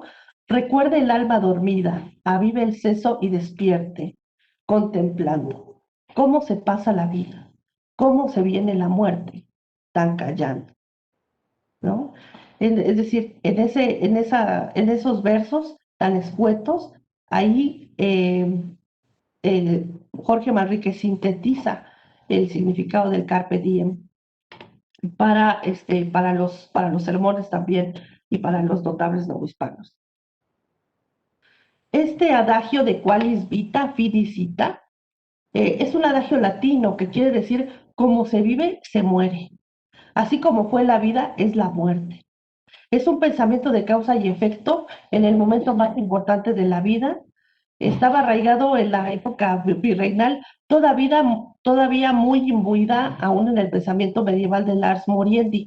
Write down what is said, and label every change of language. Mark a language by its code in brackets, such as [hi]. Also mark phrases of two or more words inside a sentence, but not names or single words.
[es] Recuerde el alma dormida, avive el seso y despierte, contemplando cómo se pasa la vida, cómo se viene la muerte, tan callando, ¿no? Es decir, en esos versos tan escuetos, ahí Jorge Manrique sintetiza el significado del [la] carpe diem [es] para los sermones también y para los notables novohispanos. Este adagio de [la] qualis vita, finis vita, [es] es un adagio latino que quiere decir como se vive, se muere. Así como fue la vida, es la muerte. Es un pensamiento de causa y efecto en el momento más importante de la vida. Estaba arraigado en la época virreinal, todavía muy imbuida aún en el pensamiento medieval de [la] Lars Moriendi.